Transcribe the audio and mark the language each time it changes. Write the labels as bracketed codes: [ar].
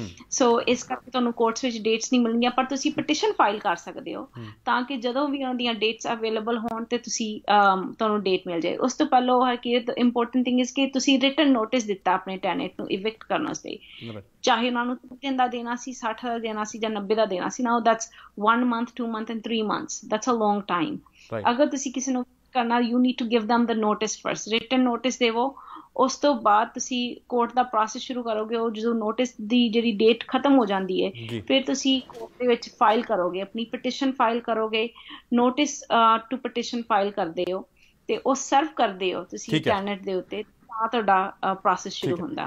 [pa] ਸੋ ਇਸ ਕਰਕੇ ਤੁਹਾਨੂੰ ਕੋਰਟਸ ਵਿੱਚ ਡੇਟਸ ਨਹੀਂ ਮਿਲਣਗੀਆਂ, ਪਰ ਤੁਸੀਂ ਪਟੀਸ਼ਨ ਫਾਈਲ ਕਰ ਸਕਦੇ ਹੋ ਤਾਂ ਕਿ ਜਦੋਂ ਵੀ ਉਹਨਾਂ ਦੀਆਂ ਡੇਟਸ ਅਵੇਲੇਬਲ ਹੋਣ ਤੇ ਤੁਸੀਂ ਤੁਹਾਨੂੰ ਡੇਟ ਮਿਲ ਜਾਏ। ਉਸ ਤੋਂ ਪਹਿਲਾਂ ਹਰਕੀਰਤ [en] important thing is [pa] ਕਿ ਤੁਸੀਂ ਰਿਟਨ ਨੋਟਿਸ ਦਿੱਤਾ ਆਪਣੇ ਟੈਨੈਂਟ ਨੂੰ ਇਵਿਕਟ ਕਰਨ ਵਾਸਤੇ, ਚਾਹੇ ਉਹਨਾਂ ਨੂੰ 30 ਦਿਨ ਦਾ ਦੇਣਾ ਸੀ, 60 ਦਾ ਦੇਣਾ ਸੀ ਜਾਂ 90 ਦਾ ਦੇਣਾ ਸੀ। [en] Now that's 1 month, 2 months and 3 months, that's a long time। [pa] ਅਗਰ ਤੁਸੀਂ ਕਿਸੇ ਨੂੰ ਕਰਨਾ, [en] you need to give them the notice first, [pa] written notice ਦੇਵੋ, ਉਸ ਤੋਂ ਬਾਅਦ ਤੁਸੀਂ ਕੋਰਟ ਦਾ ਪ੍ਰੋਸੈਸ ਸ਼ੁਰੂ ਕਰੋਗੇ। ਉਹ ਜਦੋਂ ਨੋਟਿਸ ਦੀ ਜਿਹੜੀ ਡੇਟ ਖਤਮ ਹੋ ਜਾਂਦੀ ਹੈ ਫਿਰ ਤੁਸੀਂ ਕੋਰਟ ਦੇ ਵਿੱਚ ਫਾਈਲ ਕਰੋਗੇ, ਆਪਣੀ ਪਟੀਸ਼ਨ ਫਾਈਲ ਕਰੋਗੇ, ਨੋਟਿਸ ਟੂ ਪਟੀਸ਼ਨ ਫਾਈਲ ਕਰਦੇ ਹੋ ਤੇ ਉਹ ਸਰਵ ਕਰਦੇ ਹੋ ਤੁਸੀਂ ਟੈਨੈਂਟ ਦੇ ਉੱਤੇ, ਤਾਂ ਤੁਹਾਡਾ ਪ੍ਰੋਸੈਸ ਸ਼ੁਰੂ ਹੁੰਦਾ।